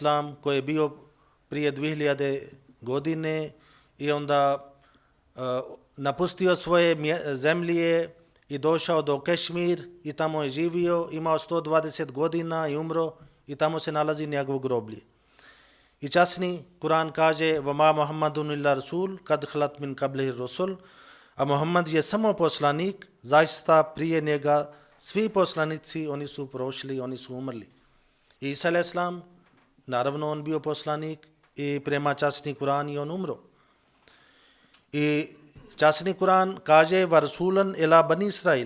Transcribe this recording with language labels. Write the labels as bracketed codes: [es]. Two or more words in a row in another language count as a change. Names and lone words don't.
[bs] koji je bio prije 2000 godine i onda napustio svoje zemlje i došao do Kešmir i tamo je živio, imao 120 godina i umro i tamo se nalazi njegov groblje. I časni Kur'an kaže [ar] وَمَا مُحَمَّدٌ إِلَّا رَسُولٌ قَدْ خَلَتْ مِنْ قَبْلِهِ الرُّسُلُ. [bs] A Muhammad je samo poslanik, zaista prije njega svi poslanici, oni su prošli, oni su umrli. I Isa a.s. naravno on bio poslanik i prema časni Kur'an i on umro. I časni Kur'an kaže [ar] ورسولا إلى بني إسرائيل.